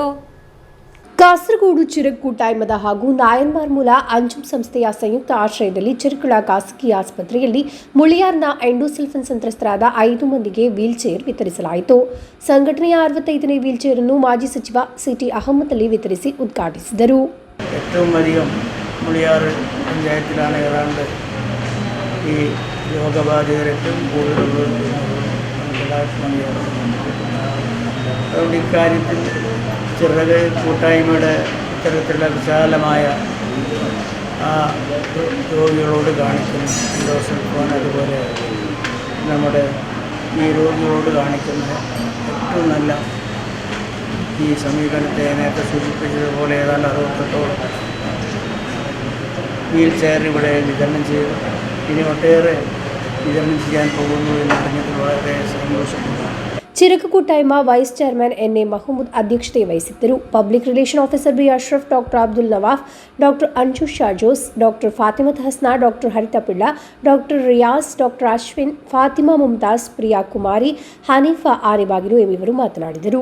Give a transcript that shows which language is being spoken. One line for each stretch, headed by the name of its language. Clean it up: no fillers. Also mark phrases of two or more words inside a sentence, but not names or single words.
Kannada: ಕಾಸರಗೋಡು ಚಿರಾಗ್ ಕೋಟೈಮದ ಹಾಗೂ ನಾಯನ್ಮಾರ್ ಮೂಲ ಅಂಜುಂ ಸಂಸ್ಥೆಯ ಸಂಯುಕ್ತ ಆಶ್ರಯದಲ್ಲಿ ಚೆರ್ಕಳ ಖಾಸಗಿ ಆಸ್ಪತ್ರೆಯಲ್ಲಿ ಮುಳಿಯಾರ್ನ ಎಂಡೋಸಲ್ಫನ್ ಸಂತ್ರಸ್ತರಾದ 5 ಮಂದಿಗೆ
English: wheel chair
Kannada: ವಿತರಿಸಲಾಯಿತು. ಸಂಘಟನೆಯ 65ನೇ
English: wheel chair
Kannada: ಅನ್ನು ಮಾಜಿ ಸಚಿವ ಸಿಟಿ ಅಹಮದ್ ಅಲಿ ವಿತರಿಸಿ ಉದ್ಘಾಟಿಸಿದರು.
Malayalam: ഏറ്റവും അധികം മുളിയാർ പഞ്ചായത്തിലാണ് ഏതാണ്ട് ഈ രോഗബാധിതർ ഏറ്റവും കൂടുതലുള്ളത് അതുകൊണ്ട് ഇക്കാര്യത്തിൽ ചിറക് കൂട്ടായ്മയുടെ ഇത്തരത്തിലുള്ള വിശാലമായ രോഗികളോട് കാണിക്കുന്ന എൻഡോസൾഫാൻ, അതുപോലെ നമ്മുടെ ഈ രോഗികളോട് കാണിക്കുന്ന ഏറ്റവും നല്ല ഈ സമീപനത്തെ നേരത്തെ സൂചിപ്പിച്ചതുപോലെ ഏതാണ്ട് 68ഓളം
English: wheel chair
Malayalam: ഇവിടെ വിതരണം ചെയ്തു. ഇനി ഒട്ടേറെ വിതരണം ചെയ്യാൻ പോകുന്നു എന്നറിഞ്ഞതിൽ വളരെ സന്തോഷമുണ്ട്.
Kannada: ಚಿರಕ ಕೂಟಾಯ್ಮ
English: vice chairman
Kannada: ಎನ್.ಎ. ಮಹಮೂದ್ ಅಧ್ಯಕ್ಷತೆ ವಹಿಸಿದ್ದರು.
English: public relation officer
Kannada: ಬಿ ಅಶ್ರಫ್, ಡಾಕ್ಟರ್ ಅಬ್ದುಲ್ ನವಾಫ್, ಡಾಕ್ಟರ್ ಅಂಜು ಶಾಜೋಸ್, ಡಾಕ್ಟರ್ ಫಾತಿಮತ್ ಹಸ್ನಾ, ಡಾಕ್ಟರ್ ಹರಿತಪಿಳ್ಳ, ಡಾಕ್ಟರ್ ರಿಯಾಸ್, ಡಾಕ್ಟರ್ ಅಶ್ವಿನ್, ಫಾತಿಮಾ ಮುಮ್ತಾಜ್, ಪ್ರಿಯಾ ಕುಮಾರಿ, ಹನೀಫಾ ಆರಿಬಾಗಿಲು ಎಂಬುವರು ಮಾತನಾಡಿದರು.